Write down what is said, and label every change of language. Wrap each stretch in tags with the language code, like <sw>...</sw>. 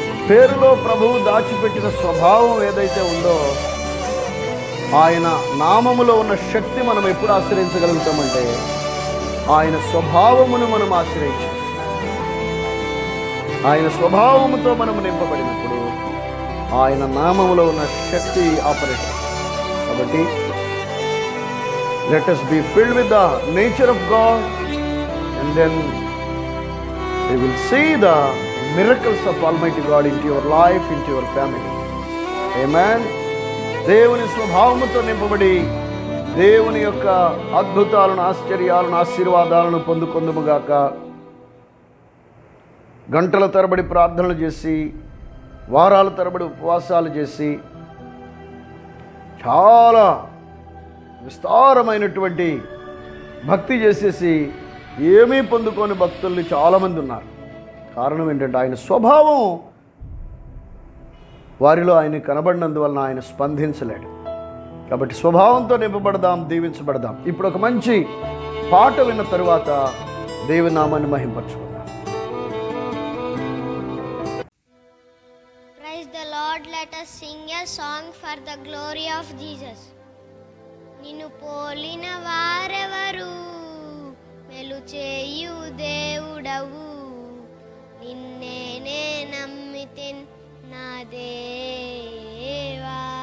<te>పేరులో ప్రభువు దాచిపెట్టిన స్వభావం ఏదైతే ఉందో, ఆయన నామములో ఉన్న శక్తి మనం ఎప్పుడు ఆశ్రయించగలుగుతామంటే ఆయన స్వభావమును మనం ఆశ్రయించాం. ఆయన స్వభావముతో మనము నింపబడినప్పుడు ఆయన నామములో ఉన్న శక్తి ఆపరేట్. కాబట్టి</te> <en>Let us be filled with the nature of God, and then we will see the miracles of Almighty God into your life, into your family. Amen.</en> <te>దేవుని స్వభావముతో నింపబడి దేవుని యొక్క అద్భుతాలను, ఆశ్చర్యాలను, ఆశీర్వాదాలను పొందుకొందుముగాక. గంటల తరబడి ప్రార్థనలు చేసి, వారాల తరబడి ఉపవాసాలు చేసి, చాలా విస్తారమైనటువంటి భక్తి చేసేసి ఏమీ పొందుకోని భక్తుల్ని చాలామంది ఉన్నారు. కారణం ఏంటంటే ఆయన స్వభావం వారిలో ఆయన కనబడినందువలన ఆయన స్పందించలేడు. కాబట్టి స్వభావంతో నింపబడదాం, దీవించబడదాం. ఇప్పుడు ఒక మంచి పాట విన్న తరువాత దేవుని నామాన్ని మహింపరచుకుందాం.</te> <en>Praise the Lord. Let us sing a song for the glory of Jesus.</en> <te>నిన్ను పోలిన వారెవరు, మెలు చేయు దేవుడవు, నిన్నే నమ్మితిన్ నా దేవా.</te>